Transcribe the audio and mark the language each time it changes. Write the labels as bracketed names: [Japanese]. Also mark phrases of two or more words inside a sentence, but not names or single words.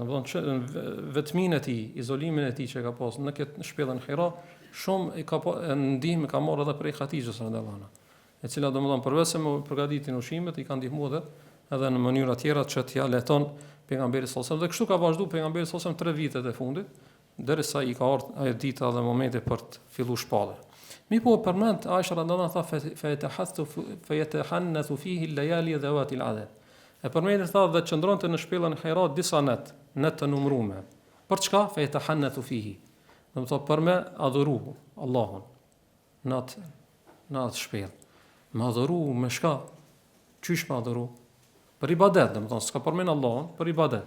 [Albanian] Domethënë vetminë e tij, izolimin e tij që ka pas në këtë shpellën Hira, shumë ndihmë ka marrë edhe prej Hatixhës [Arabic] رضي الله عنها, [Albanian] e cila domethënë përveç se më përgatitin ushqimet, i ka ndihmuar edhe në mënyra tjera që t'ia lehton pejgamberit [Arabic] صلى الله عليه وسلم. [Albanian] Dhe kështu ka vazhduar pejgamberi [Arabic] صلى الله عليه وسلم [Albanian] 3 vitet e fundit, derisa i ka ardhur ajo dita dhe momenti për të filluar shpallja. Mi po përmend Aisha [Arabic] رضي الله عنها فيتحنث فيه الليالي ذوات العدد. [Albanian] E përmend tha dhe qëndronte në shpellën Hira disa net të numëruara. Për çka? [Arabic] فيتحنث فيه. [Albanian] Do të thotë për me adhuru Allahun në atë shpellë. Me adhuru me shka? Qysh me adhuru? Për ibadet, do të thonë s'ka përmend Allahun, për ibadet.